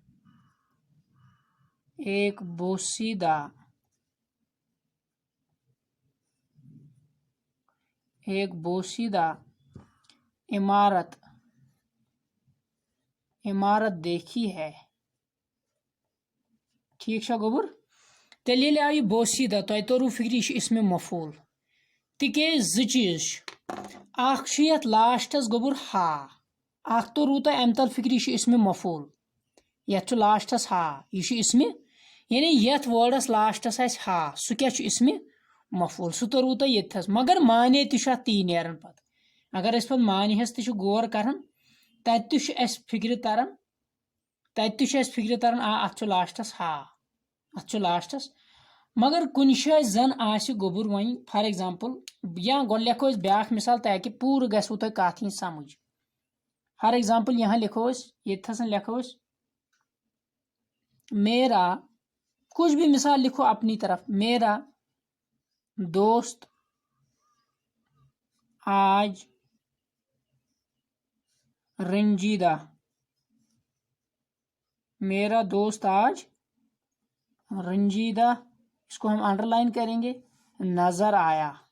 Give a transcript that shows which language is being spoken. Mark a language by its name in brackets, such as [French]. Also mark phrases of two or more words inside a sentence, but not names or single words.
[Urdu] ایک بوسیدہ عمارت دیکھی ہے. [Kashmiri] ٹھیک چھا گوبر تیل ییٚلہِ آو یہِ بوسیدہ تۄہہِ توٚروٕ فکرِ یہِ چھُ اسمِ مفعول تِکیٛازِ زٕ چیٖز چھِ اکھ چھُ یتھ لاسٹس گوبر ہا اکھ توٚروٕ تۄہہِ امہِ تل فکرِ یہِ چھُ اسمِ مفعول یتھ چھُ لاسٹس ہا یہِ چھُ اسمِ یعنی یتھ وٲڈس لاسٹس آسہِ ہا سُہ کیٛاہ چھُ اسمِ مفعول سُہ توٚروٕ تۄہہِ ییٚتھس مگر معنی تہِ چھُ اتھ تی نیران پتہٕ اگر أسۍ پتہٕ معنی ہس تہِ چھِ غور کران تتہِ تہِ چھُ اسہِ فکرِ تران اتھ چھُ لاسٹس ہا اتھ چھُ لاسٹس مگر کُنہِ جایہِ زن آسہِ گوٚبُر وۄنۍ [English] for example [Kashmiri] یا گۄڈٕ لیکھو أسۍ بیاکھ مثال تاکہِ پوٗرٕ گژھوٕ تۄہہِ کتھ یِنۍ سمجھ [English] for example [Urdu] یہاں لکھو [Kashmiri] أسۍ ییٚتھس لکھو أسۍ [Urdu] میرا کچھ بھی مثال لکھو اپنی طرف میرا دوست آج رنجیدہ میرا دوست آج رنجیدہ اس کو ہم [English] under line [Urdu] کریں گے نظر آیا